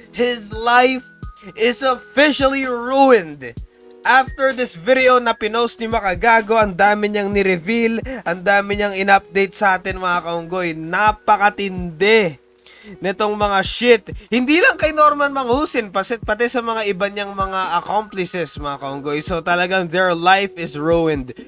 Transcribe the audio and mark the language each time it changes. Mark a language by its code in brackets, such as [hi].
[en] His life is officially ruined. After this video [tl] na pinost ni Makagago, ang dami niyang ni-reveal, ang dami niyang in-update sa atin mga kaunggoy. Napakatindi nitong mga shit. Hindi lang kay Norman Mangusin, pati sa mga iba niyang mga accomplices mga kaunggoy. [en] So [tl] talagang [en] their life is ruined.